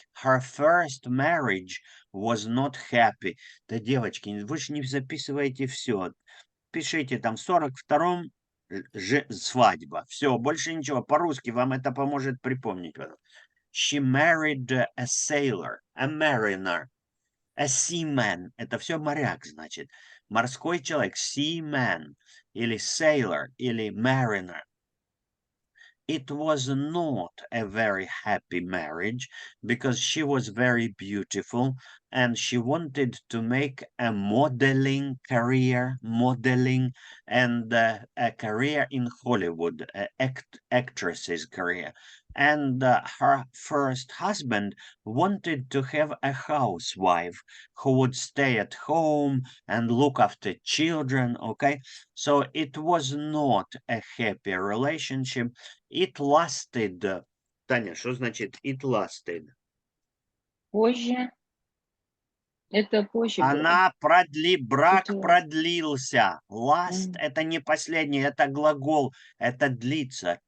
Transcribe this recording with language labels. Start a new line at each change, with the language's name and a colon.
English: Her first marriage was not happy.
Russian: Да, девочки, вы же не записываете все. Пишите там в 42-м свадьба. Все, больше ничего. По-русски вам это поможет припомнить.
English: She married a sailor, a mariner, a seaman.
Russian: Это все моряк, значит. Морской человек, seaman, или sailor, или mariner.
English: It was not a very happy marriage because she was very beautiful and she wanted to make a modeling career, and a career in Hollywood, actress's career. And her first husband wanted to have a housewife who would stay at home and look after children, okay? So it was not a happy relationship. It lasted.
Russian: Таня, что значит
English: it lasted?
Russian: Позже. Это позже было. Брак
English: It
Russian: продлился. Last это не последний, это глагол, это длится.